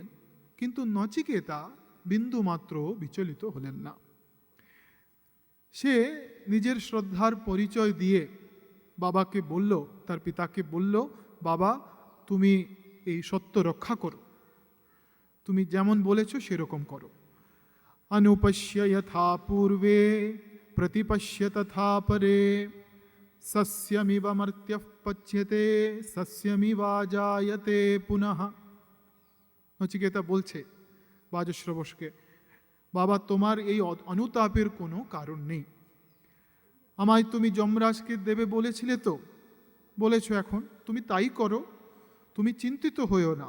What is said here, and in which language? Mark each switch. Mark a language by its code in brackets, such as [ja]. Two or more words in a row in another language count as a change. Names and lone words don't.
[bn] কিন্তু নচিকেতা বিন্দুমাত্র বিচলিত হলেন না। সে নিজের শ্রদ্ধার পরিচয় দিয়ে বাবাকে বলল, তার পিতাকে বলল, বাবা তুমি এই সত্য রক্ষা করো, তুমি যেমন বলেছ সেরকম করো। [sa] अनुपश्य यथा पूर्वे प्रतिपश्य तथा परे सस्यमिव मर्त्यः पच्यते सस्यमिवा जायते पुनः। [bn] নচিকেতা বলছে বাজশ্রবসকে, বাবা তোমার এই অনুতাপের কোনো কারণ নেই। আমায় তুমি যমরাজকে দেবে বলেছিলে তো, বলেছো, এখন তুমি তাই করো, তুমি চিন্তিত হইও না।